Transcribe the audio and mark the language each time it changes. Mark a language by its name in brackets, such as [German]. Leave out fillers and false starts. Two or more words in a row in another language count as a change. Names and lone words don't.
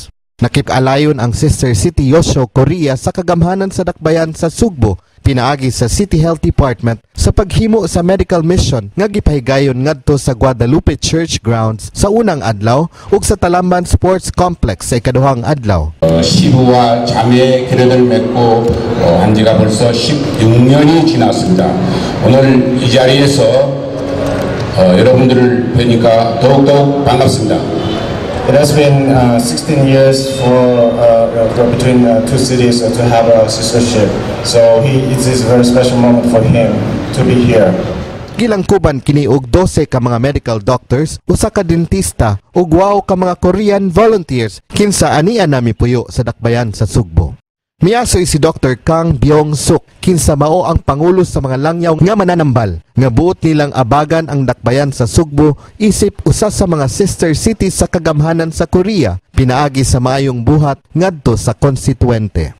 [Cebuano] Nakip-alayon ang [English] sister city [Cebuano] Yuso, Korea sa kagamhanan sa Dakbayan sa Sugbo pinaagi sa City Health Department sa paghimo sa [English] medical mission [Cebuano] nga gipahigayon ngadto sa Guadalupe Church grounds sa unang adlaw ug sa Talamban Sports Complex sa ikaduhang adlaw. [Korean] 시부와 자매 결연을 맺고 한 지가 벌써 16년이 지났습니다. 오늘 이 자리에서 여러분들을 뵈니까 더욱더욱 반갑습니다. [English] It has been 16 years between two cities to have a sistership. So it is a very special moment for him to be here. [Cebuano] Gilangkuban kini og 12 ka mga [English] medical doctors, [Cebuano] usa ka dentista ug 8 ka mga [English] Korean volunteers [Cebuano] kinsa ania nami puyo sa Dakbayan sa Sugbo. Miasoy si Dr. Kang Byung-suk kinsa mao ang pangulo sa mga langyaw nga mananambal nga buot nilang abagan ang Dakbayan sa Sugbo isip usa sa mga [English] sister cities [Cebuano] sa kagamhanan sa Korea pinaagi sa maayong buhat ngadto sa konstituente.